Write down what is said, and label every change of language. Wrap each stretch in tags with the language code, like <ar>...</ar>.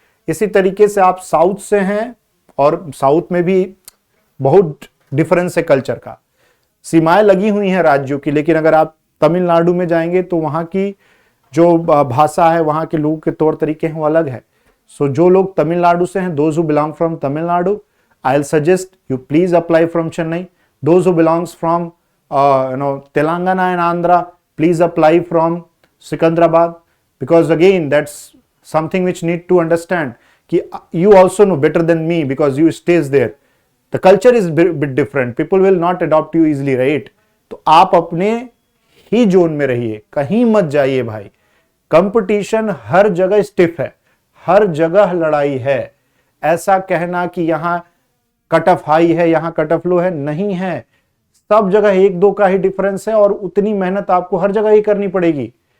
<hi>इसी तरीके से आप साउथ से हैं, और साउथ में भी बहुत डिफरेंस है कल्चर का, सीमाएं लगी हुई हैं राज्यों की, लेकिन अगर आप तमिलनाडु में जाएंगे तो वहां की जो भाषा है, वहां के लोगों के तौर तरीके हैं, वो अलग है। सो जो लोग तमिलनाडु से हैं,</hi> <en>Those who belong from Tamil Nadu, I'll suggest you please apply from Chennai. Those who belongs from Telangana and Andhra, please apply from Sikandrabad, because again that's something which need to understand कि you also know better than me because you stays there. The culture is bit different. People will not adopt you easily, right?</en> <hi>तो आप अपने ही zone में रहिए, कहीं मत जाइए भाई। कंपटीशन हर जगह स्टिफ है, हर जगह लड़ाई है। ऐसा कहना कि यहां कट ऑफ हाई है, यहां कट ऑफ लो है, नहीं है। सब जगह 1-2 का ही डिफरेंस है और उतनी मेहनत आपको हर जगह ही करनी पड़ेगी।</hi>